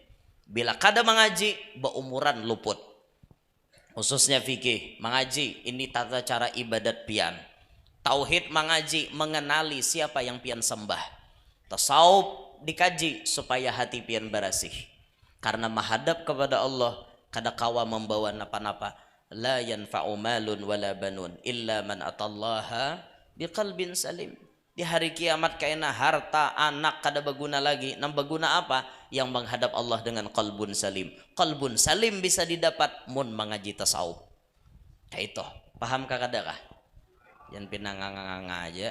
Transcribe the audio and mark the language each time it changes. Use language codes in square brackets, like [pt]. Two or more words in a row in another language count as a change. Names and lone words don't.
[bjn] Bila kada mengaji beumuran luput. Khususnya fikih mengaji ini tata cara ibadat pian. Tauhid mengaji mengenali siapa yang pian sembah. Tasawuf dikaji supaya hati pian bersih. Karena menghadap kepada Allah kada kawa membawa napa-napa. [ar] لا ينفع مال ولا بنون إلا من أتى الله بقلب سليم. [bjn] Di hari kiamat kaina harta anak kada berguna lagi. Nam berguna apa? Yang menghadap Allah dengan [ar] qalbun salim. Qalbun salim [bjn] bisa didapat mun mengaji tasawuf. Kayak itu. Paham kada kah? Yang pinanganga aja.